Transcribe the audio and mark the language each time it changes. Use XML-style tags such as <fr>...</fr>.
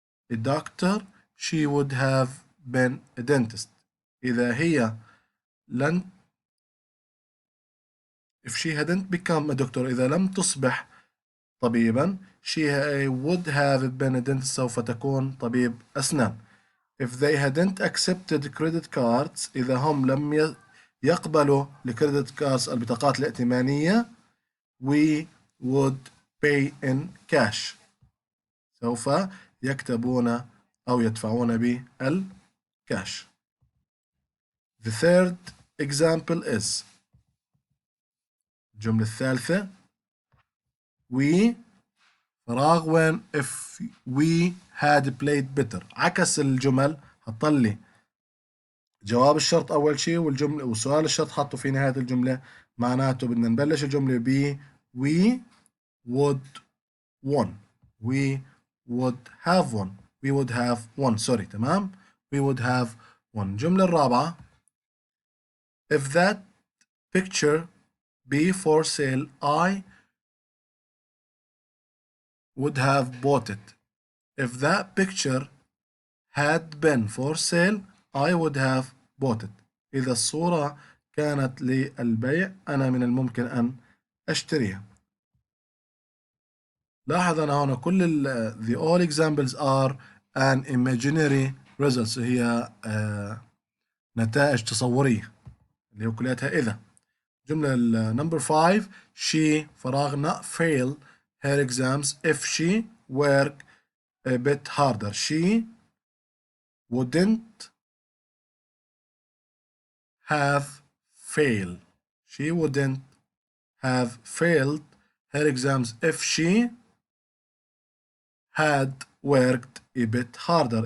<en>a doctor she would have been a dentist.</en> <ar>إذا هي لن</ar> <en>if she hadn't become a doctor</en> <ar>إذا لم تصبح طبيبا</ar> <en>she would have been a dentist</en> <ar>سوف تكون طبيب أسنان.</ar> <en>If they hadn't accepted credit cards</en> <ar>إذا هم لم يقبلوا الكريدت كاردز البطاقات الائتمانية</ar> <en>we would pay in cash</en> <ar>سوف يكتبون أو يدفعون بالكاش.</ar> <en>The third example is</en> <ar>الجملة الثالثة</ar> <en>we فراغ when if we had played better</en> <ar>عكس الجمل حط لي جواب الشرط أول شيء والجملة وسؤال الشرط حطه في نهاية الجملة معناته بدنا نبلش الجملة ب</ar> <en>we would won we would have won we would have won sorry</en> <ar>تمام</ar> <en>we would have won.</en> <ar>الجملة الرابعة</ar> <en>if that picture be for sale I would have bought it. If that picture had been for sale I would have bought it.</en> <ar>إذا الصورة كانت للبيع أنا من الممكن أن أشتريها. لاحظ أنا هنا كل</ar> <en>the all examples are an imaginary results</en> <ar>هي نتائج تصورية اللي هو كلياتها إذا.</ar> <en>جملة number 5 she فراغ not fail her exams if she work a bit harder. She wouldn't have failed. She wouldn't have failed her exams if she had worked a bit harder.</en>